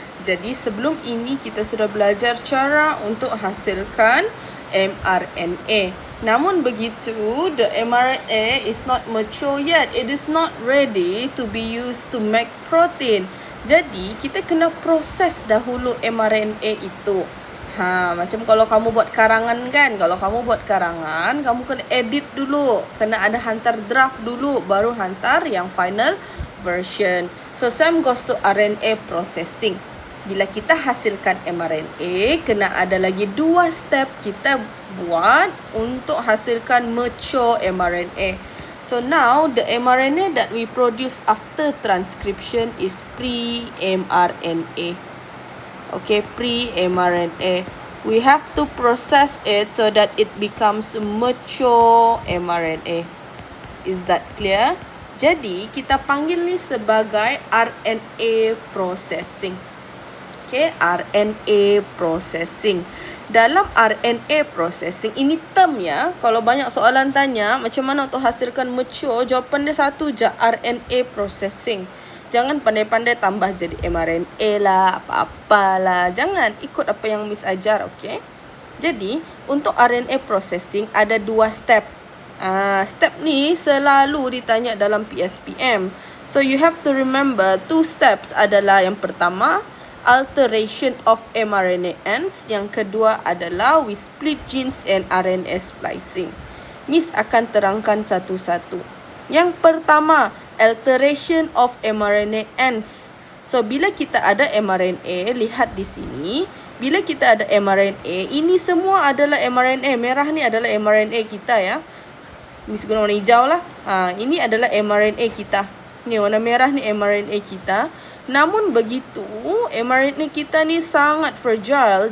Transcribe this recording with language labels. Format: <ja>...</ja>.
<ms>Jadi sebelum ini kita sudah belajar cara untuk hasilkan mRNA. Namun begitu,</ms> <en>the mRNA is not mature yet. It is not ready to be used to make protein.</en> <ms>Jadi kita kena proses dahulu mRNA itu. Macam kalau kamu buat karangan kan. Kalau kamu buat karangan, kamu kena edit dulu. Kena ada hantar draft dulu, baru hantar yang</ms> <en>final version. So, same goes to RNA processing.</en> <ms>Bila kita hasilkan mRNA, kena ada lagi 2 step kita buat untuk hasilkan mature mRNA.</ms> <en>So, now the mRNA that we produce after transcription is pre-mRNA. Okay, pre-mRNA. We have to process it so that it becomes mature mRNA. Is that clear?</en> <ms>Jadi, kita panggil ni sebagai RNA processing. Okay, RNA processing. Dalam RNA processing, ini term ya. Kalau banyak soalan tanya, macam mana untuk hasilkan mature, jawapan dia satu je, RNA processing. Jangan pandai-pandai tambah jadi mRNA lah, apa-apalah. Jangan ikut apa yang Miss ajar, okay? Jadi, untuk RNA processing ada 2 step. Step ni selalu ditanya dalam PSPM.</ms> <en>So, you have to remember 2 steps</en> <ms>adalah yang pertama,</ms> <en>alteration of mRNA ends.</en> <ms>Yang kedua adalah</ms> <en>we split genes and RNA splicing.</en> <ms>Miss akan terangkan satu-satu. Yang pertama,</ms> <en>alteration of mRNA ends.</en> <ms>So, bila kita ada mRNA, lihat di sini. Bila kita ada mRNA, ini semua adalah mRNA. Merah ni adalah mRNA kita ya. Miss guna warna hijau lah. Ini adalah mRNA kita. Ni warna merah ni mRNA kita. Namun begitu, mRNA kita ni sangat fragile.</ms>